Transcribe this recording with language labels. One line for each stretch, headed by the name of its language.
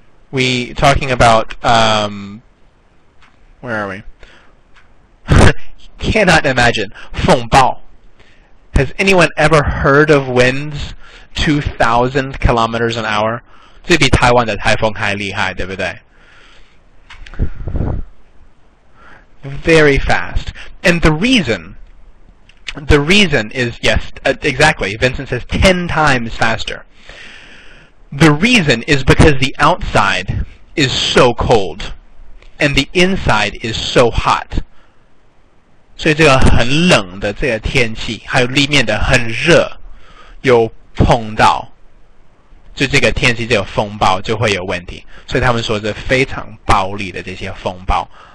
English: We talking about where are we? Cannot imagine. 风暴. Has anyone ever heard of winds 2,000 kilometers an hour?
Chinese: 这比台湾的台风还厉害，对不对?
English: Very fast. And the reason is, yes, exactly. Vincent says 10 times faster. The reason is because the outside is so cold and the inside is so hot.
Chinese: 所以这个很冷的这个天气，还有里面的很热，有碰到，就这个天气这个风暴就会有问题。所以他们说这非常暴力的这些风暴。